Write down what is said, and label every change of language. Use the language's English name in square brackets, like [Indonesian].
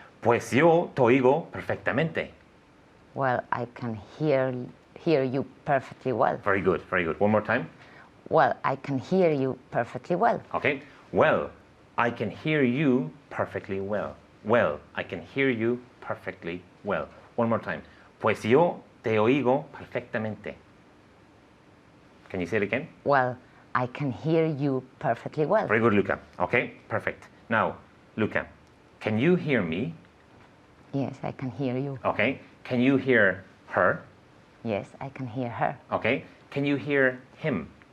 [Spanish] Pues yo te oigo perfectamente. [English] Well, I can hear you perfectly well. Very good, very good. One more time. Well, I can hear you perfectly well. Okay. Well, I can hear you perfectly well. Well, I can hear you perfectly well. One more time. [Spanish] Pues yo te oigo perfectamente. [English] Can you say it again? Well, I can hear you perfectly well. Very good, Luca. Okay, perfect. Now, Luca, can you hear me? Yes, I can hear you. Okay. Can you hear her? Yes, I can hear her. Okay. Can you hear him?